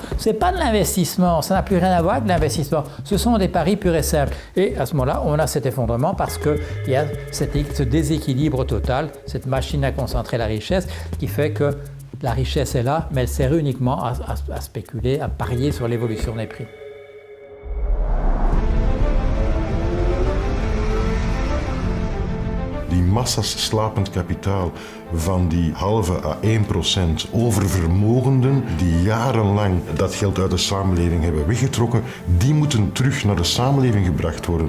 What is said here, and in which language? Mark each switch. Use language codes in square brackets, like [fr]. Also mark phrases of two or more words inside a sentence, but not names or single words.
[fr] Ce n'est pas de l'investissement, ça n'a plus rien à voir avec l'investissement. Ce sont des paris purs et simples. Et à ce moment-là, on a cet effondrement parce qu'il y a ce déséquilibre total, cette machine à concentrer la richesse qui fait que la richesse est là, mais elle sert uniquement à spéculer, à parier sur l'évolution des prix. [nl] Die massa's slapend kapitaal van die halve à 1% oververmogenden die jarenlang dat geld uit de samenleving hebben weggetrokken, die moeten terug naar de samenleving gebracht worden.